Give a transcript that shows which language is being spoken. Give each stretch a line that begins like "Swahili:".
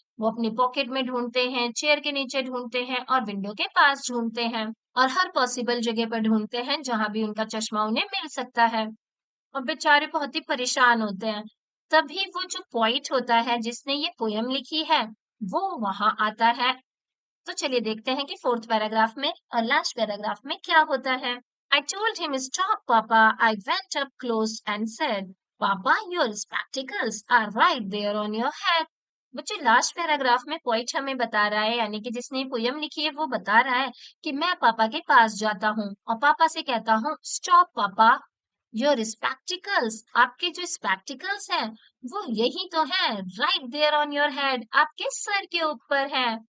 Hindi: वो अपनी पॉकेट में ढूंढते हैं, चेयर के नीचे ढूंढते हैं और विंडो के पास ढूंढते हैं और हर पॉसिबल जगह पर ढूंढते हैं जहां भी उनका चश्मा उन्हें मिल सकता है। और बेचारे बहुत ही परेशान होते हैं। तभी वो जो पोएट होता है जिसने ये पोयम लिखी है, वो वहां आता है। तो चलिए देखते हैं कि फोर्थ पैराग्राफ में और लास्ट पैराग्राफ में क्या होता है।
English: I told him, stop, Papa. I went up close and said, Papa, your spectacles are right there on your head.
Hindi: बच्चे लास्ट पैराग्राफ में पोइट हमें बता रहा है, यानी कि जिसने पोयम लिखी है वो बता रहा है कि मैं पापा के पास जाता हूँ और पापा से कहता हूँ,
English: stop पापा, your spectacles,
Hindi: आपके जो स्पेक्टिकल्स हैं वो यही तो है,
English: right there on your head,
Hindi: आपके सर के ऊपर है।